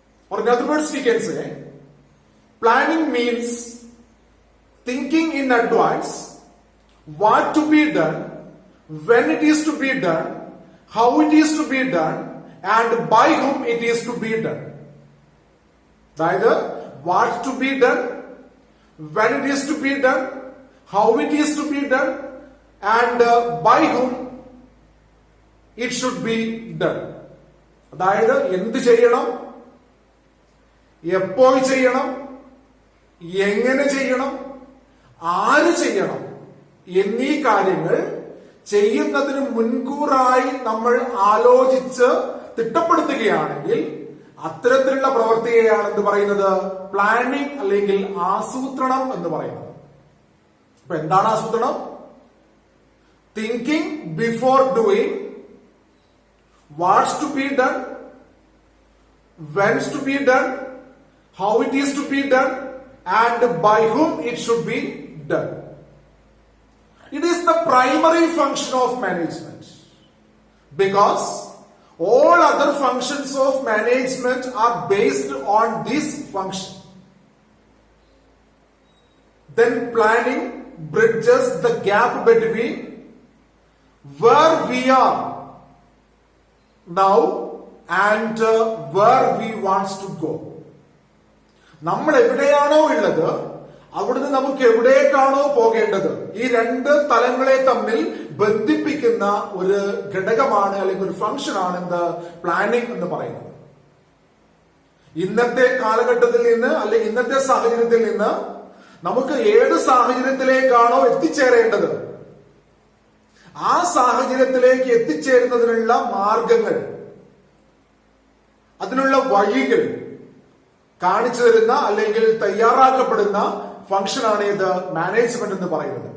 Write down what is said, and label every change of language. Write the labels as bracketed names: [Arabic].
[English] Or in other words, we can say planning means thinking in advance what to be done, when it is to be done, how it is to be done, and by whom it is to be done. Either what to be done, when it is to be done, how it is to be done, and by whom it should be done. [Malayalam] അതായത് എന്ത് ചെയ്യണം, എപ്പോൾ ചെയ്യണം, എങ്ങനെ ചെയ്യണം, ആര് ചെയ്യണം എന്നീ കാര്യങ്ങൾ ചെയ്യുന്നതിന് മുൻകൂറായി നമ്മൾ ആലോചിച്ച് തിട്ടപ്പെടുത്തുകയാണെങ്കിൽ അത്തരത്തിലുള്ള പ്രവൃത്തിയെയാണ് എന്ത് പറയുന്നത്? പ്ലാനിംഗ് അല്ലെങ്കിൽ ആസൂത്രണം എന്ന് പറയുന്നത്. അപ്പൊ എന്താണ് ആസൂത്രണം? [English] Thinking before doing, what's to be done, when's to be done, how it is to be done, and by whom it should be done. It is the primary function of management because all other functions of management are based on this function. Then planning bridges the gap between where we are now and where we want to go. [Malayalam] നമ്മൾ എവിടെയാണോ ഉള്ളത് അവിടുന്ന് നമുക്ക് എവിടേക്കാണോ പോകേണ്ടത്, ഈ രണ്ട് തലങ്ങളെ തമ്മിൽ ബന്ധിപ്പിക്കുന്ന ഒരു ഘടകമാണ് അല്ലെങ്കിൽ ഒരു ഫംഗ്ഷനാണ് എന്ത്? പ്ലാനിംഗ് എന്ന് പറയുന്നത്. ഇന്നത്തെ കാലഘട്ടത്തിൽ നിന്ന് അല്ലെങ്കിൽ ഇന്നത്തെ സാഹചര്യത്തിൽ നിന്ന് നമുക്ക് ഏത് സാഹചര്യത്തിലേക്കാണോ എത്തിച്ചേരേണ്ടത് ആ സാഹചര്യത്തിലേക്ക് എത്തിച്ചേരുന്നതിനുള്ള മാർഗങ്ങൾ, അതിനുള്ള വഴികൾ കാണിച്ചു തരുന്ന അല്ലെങ്കിൽ തയ്യാറാക്കപ്പെടുന്ന ഫംഗ്ഷനാണ് ഇത് മാനേജ്മെന്റ് എന്ന് പറയുന്നത്.